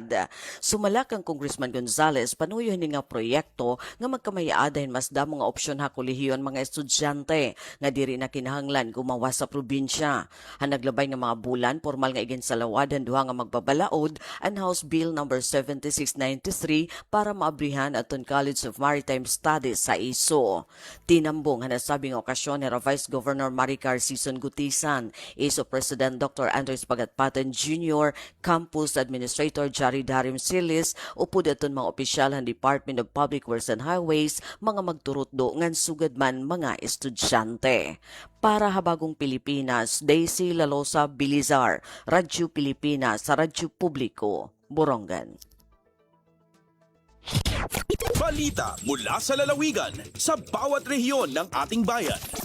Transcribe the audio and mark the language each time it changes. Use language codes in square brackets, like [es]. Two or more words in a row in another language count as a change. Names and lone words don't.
[war] Sumalak ang Congressman Gonzales panuyo ni nga proyekto nga magkamayaadahin mas damo nga opsyon ha kolehiyon mga estudyante nga diri na kinahanglan gumawa sa probinsya. Naglabay nga mga bulan, formal nga iginsalawad ang duha nga magbabalaod ang House Bill No. 7693 para maabrihan aton College of Maritime Studies sa ISO. Tinambong nga nasabing okasyon ni Vice Governor Maricar Sison Gutisan, ISO President Dr. Andres Pagatpatan Jr., Campus Administrator Jari Darim Silis, upod aton mga opisyal ng Department of Public Works and Highways, mga magturutdo ngan sugad man mga estudyante. [tl] Para Habagong Pilipinas, Daisy Lalosa Bilizar, Radyo Pilipinas sa Radyo Publiko, Borongan. Balita mula sa lalawigan sa bawat rehiyon ng ating bayan.